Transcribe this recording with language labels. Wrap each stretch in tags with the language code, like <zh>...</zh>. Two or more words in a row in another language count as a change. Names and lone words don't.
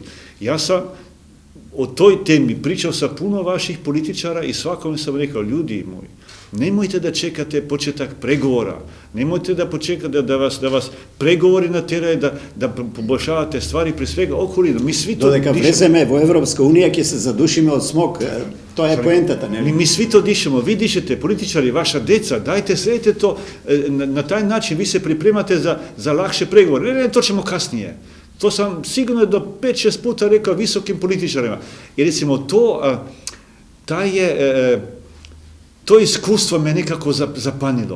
<sr>Ja sam o toj temi pričao sa puno vaših političara i svakome sam rekao, ljudi moji, nemojte da čekate početak pregovora, nemojte da počekate da vas pregovori nateraju da poboljšavate stvari, pre svega okolinu. Mi svi to</sr> <mk>dodeka влеземе во Европска унија ќе се задушиме од смог. Тоа е поентата, нели?</mk> <sr>Mi svi to dišemo, vi dišete, političari, vaša deca, dajte sredite to, na taj način vi se pripremate za lakše pregovore. Ne, to ćemo kasnije. To sam sigurno do 5-6 puta rekao visokim političarima. I recimo to iskustvo me nekako zapanilo.</sr>